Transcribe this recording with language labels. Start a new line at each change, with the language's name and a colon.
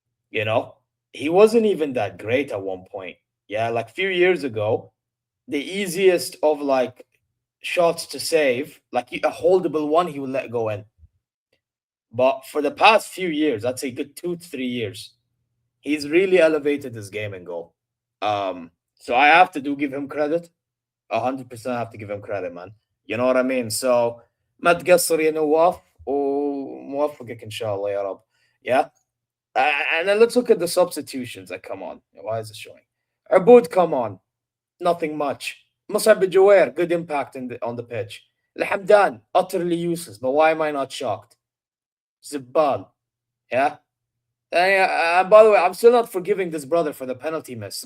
English: You know, he wasn't even that great at one point. Yeah, like a few years ago, the easiest of like shots to save, like a holdable one, he would let go in. But for the past few years, I'd say good 2 to 3 years, he's really elevated his game and goal. So I have to give him credit. 100% have to give him credit, man. You know what I mean?
Arabic: So ما تقصر يا نواف وموفقك إن شاء الله يا رب. Yeah.
English: And then let's look at the substitutions. Like, come on, why is it showing? Aboud, come on, nothing much. Musab Jawair, good impact on the pitch. Al utterly useless. But why am I not shocked? Zibbal, yeah. And by the way, I'm still not forgiving this brother for the penalty miss.